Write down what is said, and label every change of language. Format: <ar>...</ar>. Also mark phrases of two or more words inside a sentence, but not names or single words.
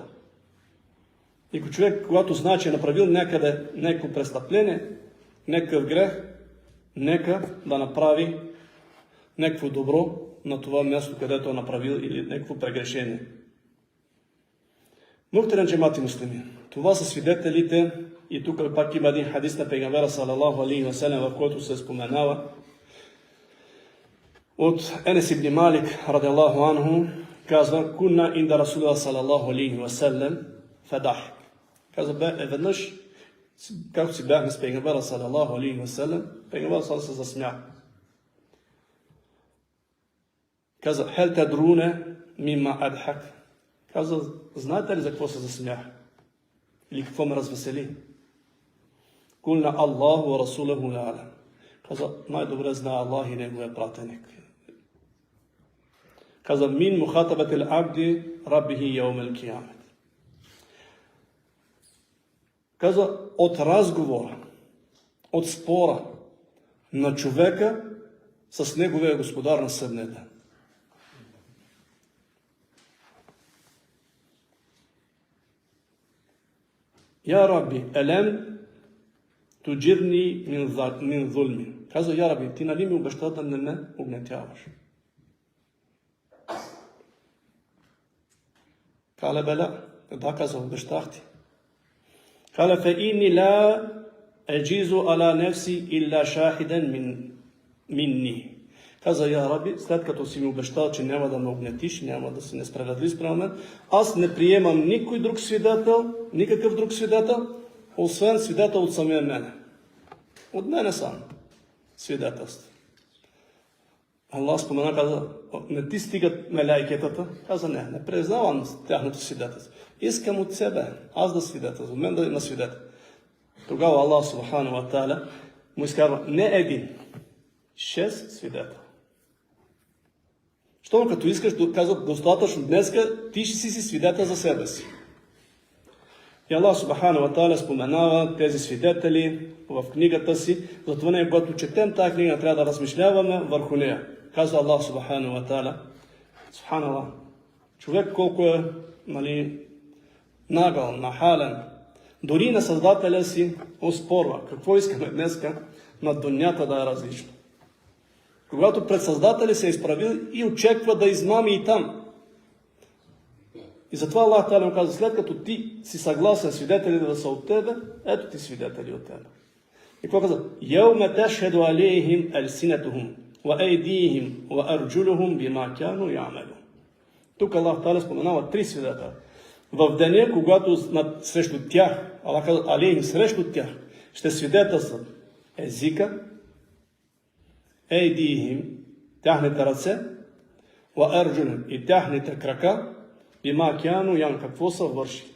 <bg>И човек, когато знае, че е направил някъде някакво престъпление, някакъв грех, нека да направи някакво добро на това място, където е направил, или някакво прегрешение.</bg> <tr>Muhterem cemaati müslimi,</tr> <bg>това са свидетелите, и тук пак има един хадис на пейгамбера</bg> <ar>صلى الله عليه وسلم,</ar> <bg>в който се споменава от</bg> <ar>Енес ибн Малик رضي الله عنه, казва: "كنا عند رسول الله صلى الله عليه وسلم فضحك."</ar> <bg>Казва, веднъж, както си бяхме с пейгамбера</bg> <ar>صلى الله عليه وسلم,</ar> <bg>пейгамбера салалаху се засмя.</bg> <ar>Каза: "هل تدرون مما أضحك."</ar> <bg>Каза: "Знаете ли за какво се засмях? Или какво ме развесели?"</bg> <ar>قلنا الله ورسوله أعلم.</ar> <bg>Каза, най-добре знае Аллах и неговия пратеник. Каза,</bg> <ar>من مخاطبة العبد ربه يوم القيامة.</ar> <bg>Каза, от разговора, от спора на човека с неговия господар на съдния ден.</bg> <ar>يا رب, ألم تجرني من الظلم.</ar> <bg>Каза,</bg> <ar>يا رب,</ar> <bg>ти нали ми обеща да не ме угнетяваш?</bg> <ar>قال بلى,</ar> <bg>да, каза, обещах ти.</bg> <ar>قال فإني لا أجيز على نفسي إلا شاهدا مني.</ar> <bg>Каза,</bg> <ar>يا رب,</ar> <bg>след като си ми обещал, че няма да ме огнетиш, няма да си несправедлив спрямо мен, аз не приемам никой друг свидетел, никакъв друг свидетел, освен свидетел от самия мене. От мене сам свидетелство. Аллах спомена, каза, не ти стигат меляйкетата. Каза, не признавам тяхното свидетелство. Искам от себе, аз да свидетелствам, от мен да има свидетел. Тогава</bg> <ar>الله سبحانه وتعالى</ar> <bg>му изказва, не един, 6 свидетел. Щом като искаш, казва, достатъчно днеска, ти ще си свидетел за себе си. И</bg> <ar>الله سبحانه وتعالى</ar> <bg>споменава тези свидетели в книгата си, затова ние, когато четем тази книга, трябва да размишляваме върху нея.</bg> <ar>Казва الله سبحانه وتعالى، سبحان الله,</ar> <bg>човек колко е, нагъл, нахален, дори на Създателя си оспорва. Какво искаме днеска на дунята да е различно? Когато пред Създателя се е изправил и очеква да измами и там. И затова Аллах Та'аля му казва, след като ти си съгласен свидетели да са от тебе, ето ти свидетели от тебе. И какво казва?</bg> <ar>يوم تشهد عليهم ألسنتهم وأيديهم وأرجلهم بما كانوا يعملون.</ar> <bg>Тук Аллах Та'аля споменава 3 свидетели. В деня, когато срещу тях, Аллах казва, алейхим, срещу тях, ще свидетелстват езика, ейдихим, тяхните ръце,</bg> <ar>وأرجلهم,</ar> <bg>и тяхните крака,</bg> <ar>بما كانوا يعملون,</ar> <bg>какво са вършили.</bg>